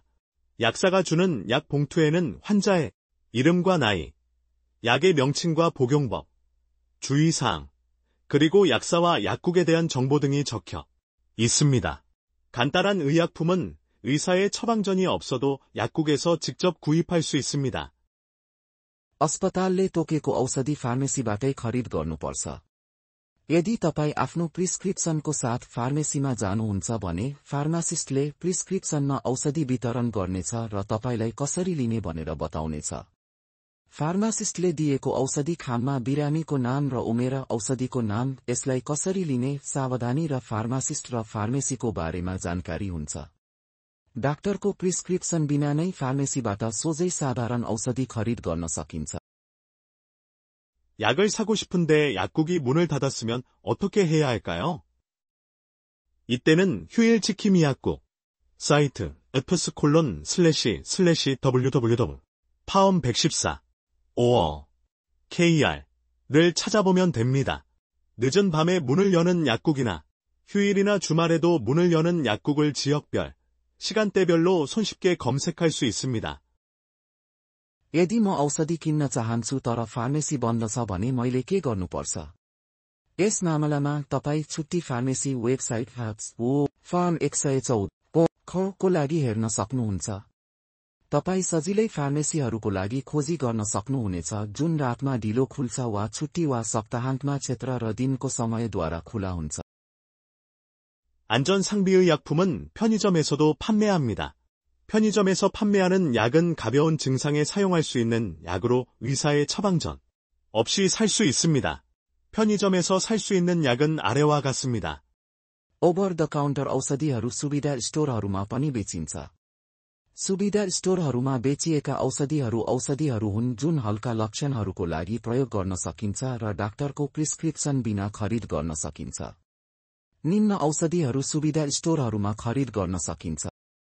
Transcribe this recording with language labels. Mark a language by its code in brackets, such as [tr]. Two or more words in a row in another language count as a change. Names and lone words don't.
[ko] 약사가 주는 약 봉투에는 환자의 이름과 나이, 약의 명칭과 복용법, 주의사항, 그리고 약사와 약국에 대한 정보 등이 적혀 있습니다. 간단한 의약품은 의사의 처방전이 없어도 약국에서 직접 구입할 수 있습니다. [ne] अस्पतालले तोकेको औषधि फार्मेसीबाटै खरिद गर्नुपर्छ। यदि तपाई आफ्नो प्रिस्क्रिप्सनको साथ फार्मेसीमा जानुहुन्छ भने फार्मासिस्टले प्रिस्क्रिप्सनमा औषधि वितरण गर्नेछ र तपाईलाई कसरी लिने भनेर बताउनेछ। फार्मासिस्टले दिएको औषधि खाममा बिरामीको नाम र उमेर, औषधिको नाम, यसलाई कसरी लिने, सावधानी र फार्मासिस्ट र फार्मेसीको बारेमा जानकारी हुन्छ। डाक्टरको प्रिस्क्रिप्सन बिना नै फार्मेसीबाट सोझै साधारण औषधि खरिद गर्न सकिन्छ। [ko] 약을 사고 싶은데 약국이 문을 닫았으면 어떻게 해야 할까요? 이때는 휴일지킴이 약국 사이트 fs://www 파엄 114 5 KR를 찾아보면 됩니다. 늦은 밤에 문을 여는 약국이나 휴일이나 주말에도 문을 여는 약국을 지역별, 시간대별로 손쉽게 검색할 수 있습니다. [ne] यदि म औषधि किन्न चाहन्छु तर फार्मेसी बन्द छ भने मैले के गर्नुपर्छ? यस मामलामा तपाई छुट्टी फार्मेसी वेबसाइट फार्म 114 को लागि हेर्न सक्नुहुन्छ। तपाई सजिलै फार्मेसीहरूको लागि खोजी गर्न सक्नुहुनेछ जुन रातमा ढिलो खुल्छ वा छुट्टी वा सप्ताहान्तमा क्षेत्र र दिनको समयद्वारा खुला हुन्छ। [ko] 안전상비의약품은 편의점에서도 판매합니다. 편의점에서 판매하는 약은 가벼운 증상에 사용할 수 있는 약으로 의사의 처방전 없이 살 수 있습니다. 편의점에서 살 수 있는 약은 아래와 같습니다. [en] over the counter [ne] औषधिहरू सुविधा स्टोरहरूमा पनि बेचिन्छ। सुविधा स्टोरहरूमा बेचिएका औषधिहरू हुन् जुन हल्का लक्षणहरूको लागि प्रयोग गर्न सकिन्छ र डाक्टरको प्रिस्क्रिप्सन बिना खरिद गर्न सकिन्छ। निम्न औषधिहरू सुविधा स्टोरहरूमा खरिद गर्न सकिन्छ।